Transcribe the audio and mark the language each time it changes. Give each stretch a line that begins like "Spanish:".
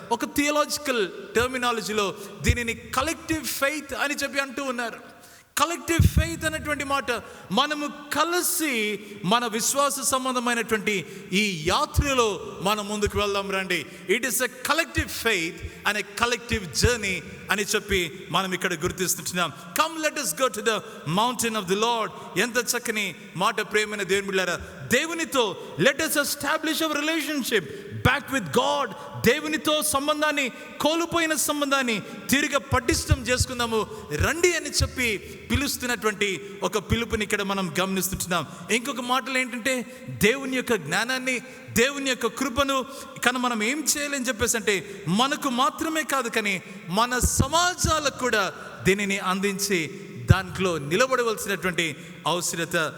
Telugu: ఒక థియలాజికల్ టర్మినాలజీలో దీనిని collective faith అని చెప్పి అంటూ ఉన్నారు. కలెక్టివ్ ఫెయిత్ అనేటువంటి మాట, మనము కలిసి మన విశ్వాస సంబంధమైనటువంటి ఈ యాత్రలో మనం ముందుకు వెళ్దాం రండి.
English: it is a collective faith and a collective journey
Telugu: అని చెప్పి మనం ఇక్కడ గుర్తిస్తున్నాం.
English: Come let us go to the mountain of the Lord.
Telugu: ఎంత చక్కని మాట ప్రేమైన దేవుని బిడ్డలారా. దేవునితో
English: Let us establish our relationship back with God.
Telugu: దేవునితో సంబంధాన్ని, కోల్పోయిన సంబంధాన్ని తిరిగి పటిష్టం చేసుకుందాము రండి అని చెప్పి పిలుస్తున్నటువంటి ఒక పిలుపుని ఇక్కడ మనం గమనిస్తున్నాం. ఇంకొక మాటలు ఏంటంటే, దేవుని యొక్క జ్ఞానాన్ని, దేవుని యొక్క కృపను కానీ మనం ఏం చేయాలని చెప్పేసి అంటే, మనకు మాత్రమే కాదు కానీ మన సమాజాలకు కూడా దీనిని అందించి దాంట్లో నిలబడవలసినటువంటి అవసరత